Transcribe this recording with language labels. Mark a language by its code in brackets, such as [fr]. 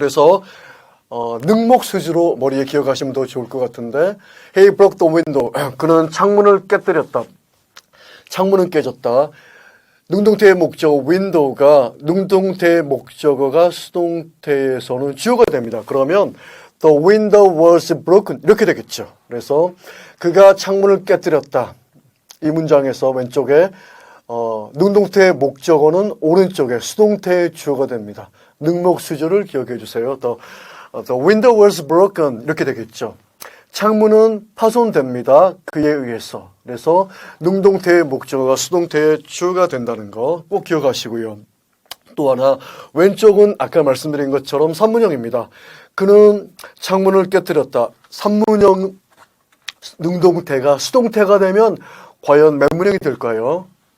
[ko] 그래서 능목수지로 머리에 기억하시면 더 좋을 것 같은데 [en] He broke the window. [ko] 그는 창문을 깨뜨렸다. 창문은 깨졌다. 능동태의 목적어 window가 능동태의 목적어가 수동태에서는 주어가 됩니다. 그러면 [en] the window was broken [ko] 이렇게 되겠죠. 그래서 그가 창문을 깨뜨렸다. 이 문장에서 왼쪽에 능동태의 목적어는 오른쪽에 수동태의 주어가 됩니다. 능목수조를 기억해 주세요. [en] The window was broken [ko] 이렇게 되겠죠. 창문은 파손됩니다. 그에 의해서. 그래서 능동태의 목적어가 수동태의 주어가 된다는 거 꼭 기억하시고요. 또 하나 왼쪽은 아까 말씀드린 것처럼 3문형입니다. 그는 창문을 깨뜨렸다. 3문형 능동태가 수동태가 되면 과연 몇 문형이 될까요?